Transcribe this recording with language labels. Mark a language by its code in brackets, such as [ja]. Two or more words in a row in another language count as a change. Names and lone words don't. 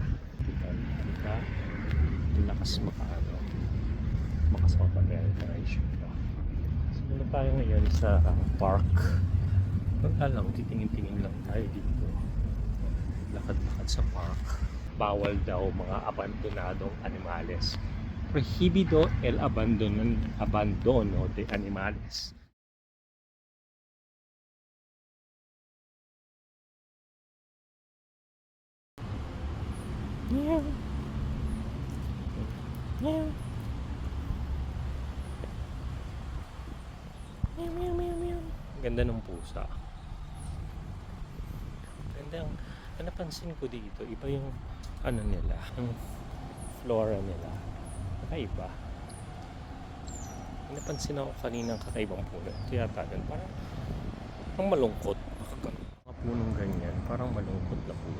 [tl] Kita, lakas makasama-generation pa. So, tayo ngayon sa park. Wala lang, titingin-tingin lang tayo dito. Lakad-lakad sa park. Bawal daw mga [es] abandonadong animales. Prohibido el abandono de animales. [en] Yeah. Yeah. Meow, meow, meow, meow. [tl] Ganda ng pusa. Ganda ang napansin ko dito, iba yung ano nila, yung flora nila. Kakaiba. Napansin ako kaninang kakaibang puno. Ito yata yun, parang malungkot. Mga punong ganyan, parang malungkot na puno.